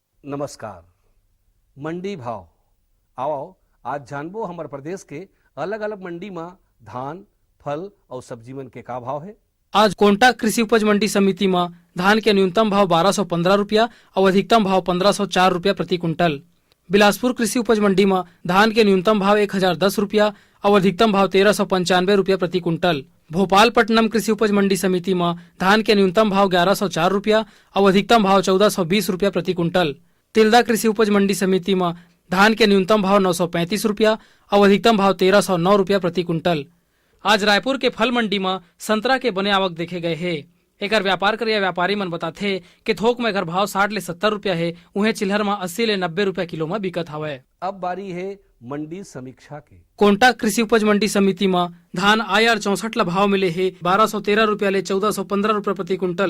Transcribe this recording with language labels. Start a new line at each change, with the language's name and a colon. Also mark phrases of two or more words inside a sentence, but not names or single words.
Chhattisgarhi: नमस्कार। मंडी भाव आओ आज जानबो हमारे प्रदेश के अलग अलग मंडी में धान, फल और सब्जी मन के का भाव है। आज कोंटा कृषि उपज मंडी समिति में धान के न्यूनतम भाव 1215 रुपया और अधिकतम भाव 1504 रुपया प्रति कुंटल। बिलासपुर कृषि उपज मंडी में धान के न्यूनतम भाव 1010 रुपया और अधिकतम भाव 1395 रुपया प्रति कुंटल। भोपालपट्टनम कृषि उपज मंडी समिति में धान के न्यूनतम भाव 1104 रुपया और अधिकतम भाव 1420 रुपया प्रति कुंटल। तिल्दा कृषि उपज मंडी समिति में धान के न्यूनतम भाव 935 रुपया और अधिकतम भाव 1309 रुपया प्रति कुंटल। आज रायपुर के फल मंडी में संतरा के बने आवक देखे गए है। एकर व्यापार करे व्यापारी मन बताथे कि थोक में अगर भाव 60 ले 70 रुपया है, उन्हें चिल्हर में 80 ले 90 रुपया किलो में बिकत हवय। अब बारी है मंडी समीक्षा के। कोंटा कृषि उपज मंडी समिति में धान IR 64 ला भाव मिले है 1213 रुपया ले 1415 रुपया प्रति कुंटल।